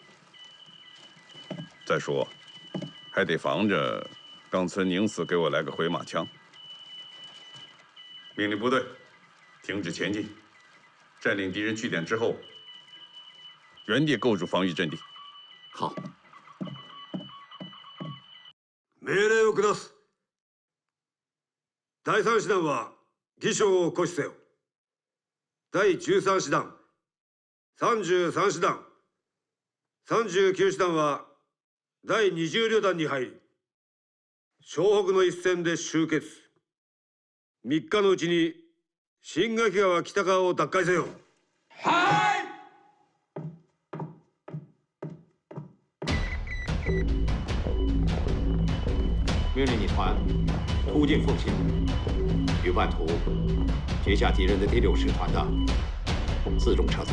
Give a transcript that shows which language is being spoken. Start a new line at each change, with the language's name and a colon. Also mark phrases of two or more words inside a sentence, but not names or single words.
Chinese: 再说，还得防着冈村宁次给我来个回马枪。命令部队停止前进，占领敌人据点之后，原地构筑防御阵地。好。
Japanese: 命令を下す。第3師団は義将を固守せよ。第13師団、33師団、39師団は第20旅団に入り、湘北の一戦で集結。3日のうちに新垣川北川を奪回せよ。
Chinese: 命令你团突进奉新，与半途截下敌人的第6师团的辎重车队。